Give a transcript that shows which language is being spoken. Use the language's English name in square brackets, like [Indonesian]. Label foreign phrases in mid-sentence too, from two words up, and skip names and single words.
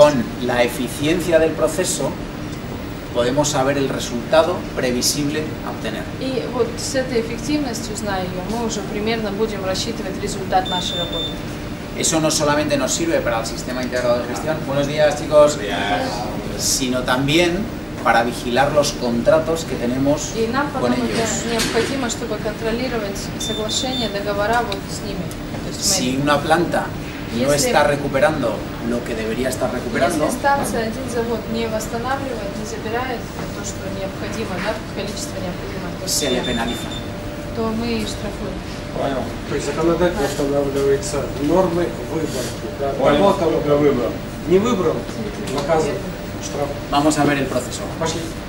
[Spanish] Con la eficiencia del proceso podemos saber el resultado previsible a obtener. [Russian] И вот с этой эффективностью, зная ее, мы уже примерно будем рассчитывать результат нашей работы. [Spanish] Eso no solamente nos sirve para el sistema integrado de gestión, buenos días chicos, sino también para vigilar los contratos que tenemos [Russian] И нам [Spanish] con [Russian] потом [Spanish] ellos. [Russian] это необходимо, чтобы контролировать соглашения, договора вот с ними. То есть [Spanish] Si una planta no está recuperando lo que debería estar recuperando, [Russian] если станция, один завод не восстанавливает, не забирает то, что необходимо, да, количество необходимое, [Spanish] se le penaliza. [Russian] то мы штрафуем. То есть законодательно устанавливаются нормы выборки. Да? Кого-то не выбрал, наказывают, штраф. [Spanish] Vamos a ver el proceso. [Russian] Пошли.